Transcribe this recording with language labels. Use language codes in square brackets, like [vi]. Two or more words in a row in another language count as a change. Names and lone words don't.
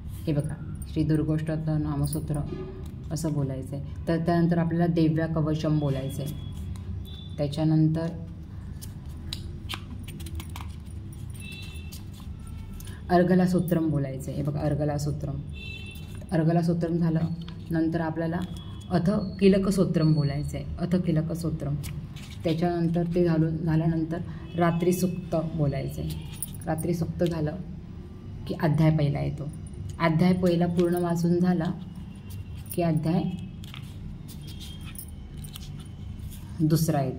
[mr] हे बघा, श्री दुर्गोष्टोत्तर नामस्तोत्र असं बोलायचं आहे. तर त्यानंतर आपल्याला देव्या कवचम बोलायचं आहे. त्याच्यानंतर अर्गला सूत्रम बोलायचं आहे. हे बघा, अर्गला सूत्रम झालं. नंतर आपल्याला अथ किलक सूत्रम बोलायचं आहे, अथ किलक सूत्रम. त्याच्यानंतर ते झाल्यानंतर रात्री सुक्त बोलायचं आहे. रात्री सुक्त झालं की अध्याय पहिला येतो. अध्याय पहिला पूर्ण वाचून झाला की अध्याय दुसरा येतो.